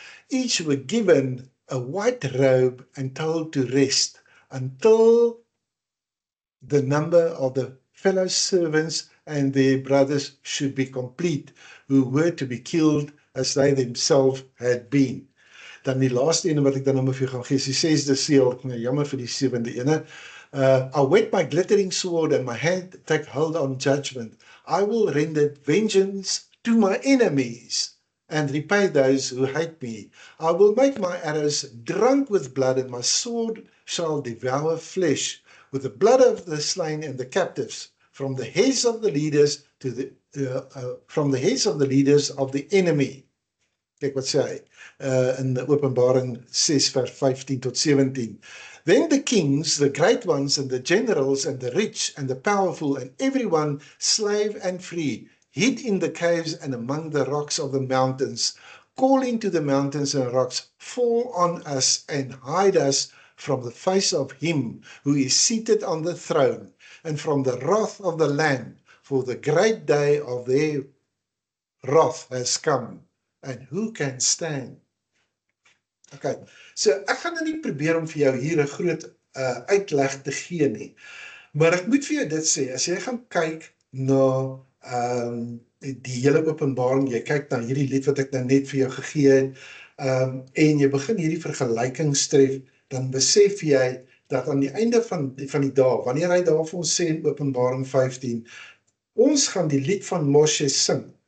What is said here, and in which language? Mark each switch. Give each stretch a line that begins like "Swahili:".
English: Each were given a white robe and told to rest until the number of the fellow servants and their brothers should be complete, who were to be killed as they themselves had been.
Afrikaans: Dan die laaste ene wat ek dan nou vir jou gaan gee, is die 6de seël, jammer vir die 7de ene.
English: I'll whet my glittering sword and my hand take hold on judgment. I will render vengeance to my enemies and repay those who hate me. I will make my arrows drunk with blood, and my sword shall devour flesh, with the blood of the slain and the captives, from the heads of the leaders to from the heads of the leaders of the enemy.
Afrikaans: Kyk wat sê hy in Openbaring 6 vers 15 tot 17.
English: Then the kings, the great ones, and the generals, and the rich, and the powerful, and everyone, slave and free, hid in the caves and among the rocks of the mountains, calling to the mountains and rocks, fall on us and hide us from the face of him who is seated on the throne, and from the wrath of the Lamb, for the great day of their wrath has come, and who can stand?
Afrikaans: Okay, so ek gaan nou nie probeer om vir jou hier 'n groot uitleg te gee nie, maar ek moet vir jou dit sê, as jy gaan kyk na die hele Openbaring, jy kyk na hierdie lied wat ek nou net vir jou gegee het, en jy begin hierdie vergelykings tref, dan besef jy dat aan die einde van die dag, wanneer hy daar vir ons sê in Openbaring 15, ons gaan die lied van Moshe sing.